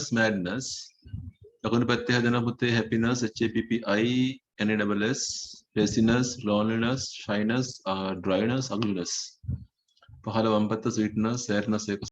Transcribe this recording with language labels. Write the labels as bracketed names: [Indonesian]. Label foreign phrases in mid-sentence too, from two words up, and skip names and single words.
[English] madness [Sinhala] ලකුණු පැත්තේ හදන පුතේ [English] happiness HAPPI NASS laziness loneliness shyness dryness ugliness [Sinhala] පහළ වම් පැත්ත [English] sweetness sadness